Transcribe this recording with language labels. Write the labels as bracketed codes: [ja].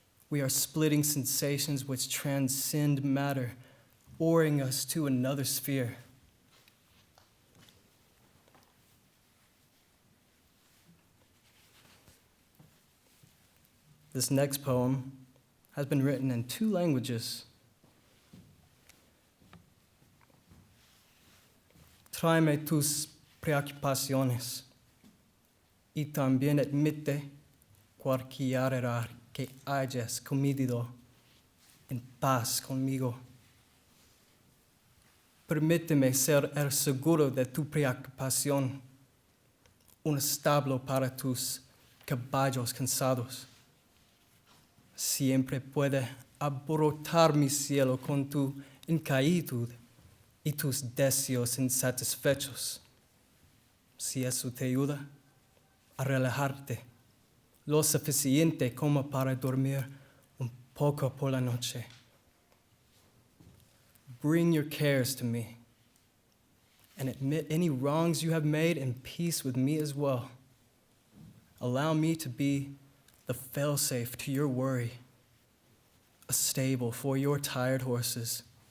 [en] We are splitting sensations which transcend matter, oaring us to another sphere. This next poem has been written in 2 languages. [es] Tráeme tus preocupaciones y también admite cualquier error que hayas cometido en paz conmigo. Permíteme ser el seguro de tu preocupación, un establo para tus caballos cansados. Siempre puede abrotar mi cielo con tu inquietud y tus deseos insatisfechos. Si eso te ayuda a relajarte lo suficiente como para dormir un poco por la noche. [en] Bring your cares to me and admit any wrongs you have made in peace with me as well. Allow me to be the failsafe to your worry, a stable for your tired horses.